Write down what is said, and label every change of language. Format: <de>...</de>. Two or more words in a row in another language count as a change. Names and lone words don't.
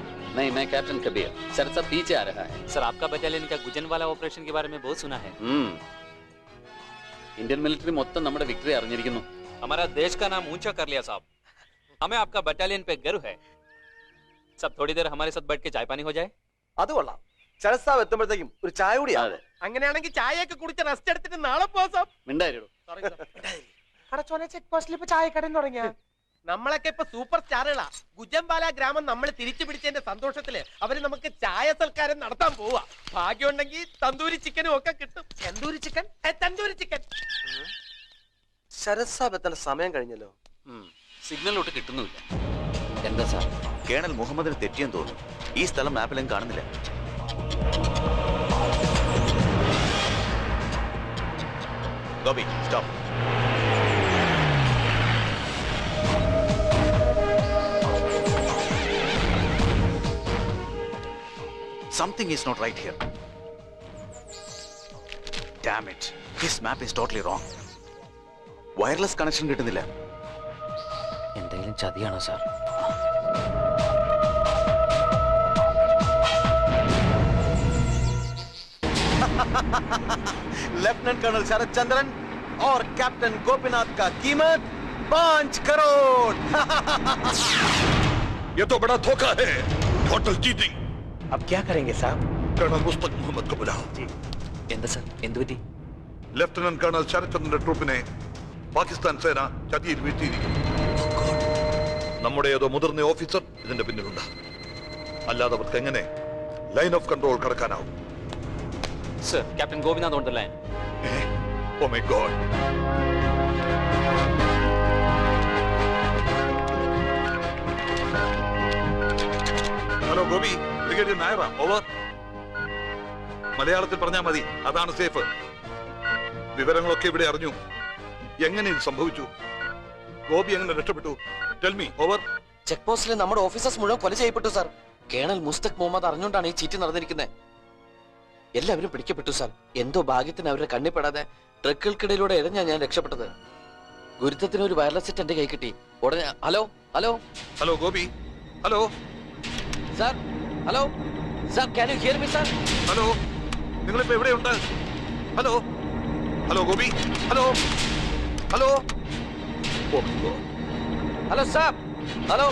<hi>नहीं, मैं कैप्टन कबीर। शरद साहब पीछे आ रहा है। सर, आपका बटालियन का गुजन वाला ऑपरेशन के बारे में बहुत सुना है।</hi> <en>Indian military</en> <ml>മൊത്തം നമ്മുടെ വിക്ടറി അറിഞ്ഞിരിക്കുന്നു।</ml> <hi>हमारा देश का नाम ऊंचा कर लिया साहब। हमें आपका बटालियन पे गर्व है। सब थोड़ी देर हमारे साथ बैठ के चाय पानी हो जाए।</hi> <ml>അത് കൊള്ളാം. ശരത് സാബ് എത്തുമ്പോഴത്തേക്കും ഒരു ചായ കൂടിയാ. അങ്ങനെയാണെങ്കിൽ ചായയൊക്കെ കുടിച്ച് റെസ്റ്റ് എടുത്തിട്ട് നാളെ പോവാം സാബ്. മിണ്ടായിരോ. കടച്ചോനെ ചെക്ക് പോസ്റ്റിൽ ഇപ്പൊ ചായക്കടയിൽ തുടങ്ങിയ നമ്മളൊക്കെ ഇപ്പൊ സൂപ്പർ സ്റ്റാറുകളാ. ഗുജംബാല ഗ്രാമം നമ്മൾ തിരിച്ചു പിടിച്ചതിന്റെ സന്തോഷത്തില് അവര് നമുക്ക് ചായ സൽക്കാരം നടത്താൻ പോവാ. ഭാഗ്യമുണ്ടെങ്കിൽ തന്തൂരി ചിക്കനും ഒക്കെ കിട്ടും. തന്തൂരി ചിക്കൻ, തന്തൂരി ചിക്കൻ. ശരത് സാബ് എത്തേണ്ട സമയം കഴിഞ്ഞല്ലോ. സിഗ്നലോട്ട് കിട്ടുന്നില്ല. എന്താ സാർ? കേണൽ മുഹമ്മദിന് തെറ്റിയെന്ന് തോന്നുന്നു. ഈ സ്ഥലം മാപ്പിലും കാണുന്നില്ല. ഗോപി, സ്റ്റോപ്പ്.</ml> <en>Something is not right here. Damn it. This map is totally wrong. Wireless connection</en> <ml>കിട്ടുന്നില്ല. എന്തെങ്കിലും ചതിയാണോ സാർ?</ml> <hi>लेफ्टिनेंट कर्नल शरद चंद्रन और कैप्टन गोपीनाथ का कीमत 5 करोड़। ये तो बड़ा धोखा है।</hi> <en>total cheating.</en> <hi>अब क्या करेंगे साहब? कर्नल मुस्तक मोहम्मद को बुलाओ।</hi> <ml>എന്താ സാർ? എന്ത് പറ്റി? ലെഫ്റ്റനന്റ് കേണൽ ശരത്ചന്ദ്രന്റെ ട്രൂപ്പിനെ പാകിസ്ഥാൻ സേന ചതിയിൽ വീഴ്ത്തിയിരിക്കുന്നു. നമ്മുടെ ഏതോ മുതിർന്ന ഓഫീസർ ഇതിന്റെ പിന്നിലുണ്ട്. അല്ലാതെ അവർക്ക് എങ്ങനെ</ml> <en>line of control</en> <ml>കടക്കാനാവും?</ml> <hi>सर, कैप्टन गोपीनाथ</hi> <en>on the line. Oh my God.</en> <ml>ഹലോ ഗോപി, ബ്രിഗേഡിയർ നായർ, ഓവർ. മലയാളത്തിൽ പറഞ്ഞാൽ മതി, അതാണ് സേഫ്. വിവരങ്ങളൊക്കെ ഇവിടെ അറിഞ്ഞു. എങ്ങനെ ഇത് സംഭവിച്ചു? ഗോപി എങ്ങനെ രക്ഷപ്പെട്ടു?</ml> <en>tell me,</en> <ml>ഓവർ. ചെക്ക് പോസ്റ്റിലെ നമ്മുടെ ഓഫീസേഴ്സ് മുഴുവൻ കൊല ചെയ്യപ്പെട്ടു സാർ. കേണൽ മുസ്തക് മുഹമ്മദ് അറിഞ്ഞുകൊണ്ടാണ് ഈ ചീറ്റ് നടന്നിരിക്കുന്നത്. എല്ലാവരും പിടിക്കപ്പെട്ടു സാർ. എന്തോ ഭാഗ്യത്തിന് അവരുടെ കണ്ണിപ്പെടാതെ ട്രക്കുകൾക്കിടയിലൂടെ ഇഴഞ്ഞാ ഞാൻ രക്ഷപ്പെട്ടത്. ഗുരുത്വത്തിന് ഒരു വയർലെസ് സെറ്റ് എന്റെ കൈ കിട്ടി. ഉടനെ ഹലോ ഹലോ ഹലോ ഗോപി, ഹലോ സാർ, ഹലോ സാർ,</ml> <en>can you hear me sir?</en> <ml>ഹലോ, നിങ്ങളിപ്പോ എവിടെയുണ്ട്? ഹലോ ഹലോ ഗോപി, ഹലോ ഹലോ ഹലോ സാർ, ഹലോ.</ml>